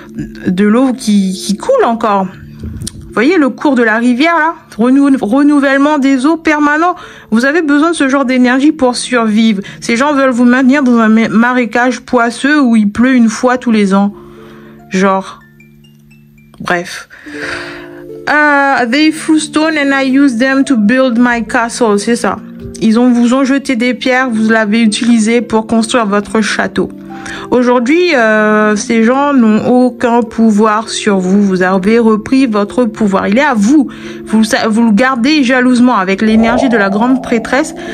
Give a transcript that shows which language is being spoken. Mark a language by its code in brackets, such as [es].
[fr] De l'eau qui coule encore. Vous voyez le cours de la rivière, là? Renouvellement des eaux permanent. Vous avez besoin de ce genre d'énergie pour survivre. Ces gens veulent vous maintenir dans un marécage poisseux où il pleut une fois tous les ans. Genre, bref. [en] They threw stone and I used them to build my castle. [fr] C'est ça. Vous ont jeté des pierres, vous l'avez utilisé pour construire votre château. Aujourd'hui, ces gens n'ont aucun pouvoir sur vous. Vous avez repris votre pouvoir. Il est à vous. Vous le gardez jalousement avec l'énergie de la grande prêtresse.